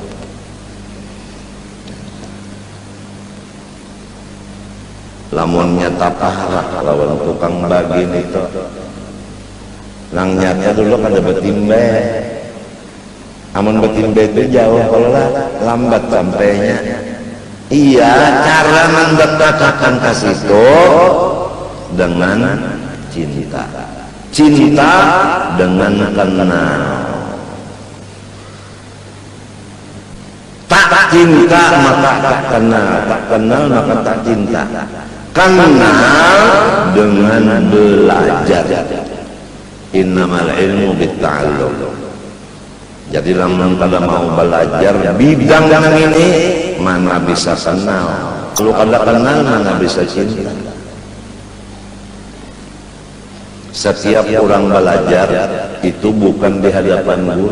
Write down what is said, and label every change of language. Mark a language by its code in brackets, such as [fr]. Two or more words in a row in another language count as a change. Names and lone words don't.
[bjn] Lamun nyata pahala lawan tukang bagi itu nang nyata dulu kada betimbe amun betimbe itu jauh kalau lambat sampainya. [id] Iya cara mendekatkan ke situ dengan cinta dengan kenal. Tak cinta maka tak kenal, tak kenal maka tak cinta. Kenal dengan belajar. [ar] إنما العلم بالتعلم. [bjn] Jadi lamun kada mau belajar bidang yang ini mana bisa kenal. Kalau kada kenal mana bisa cinta. Setiap orang belajar itu bukan di hadapan guru.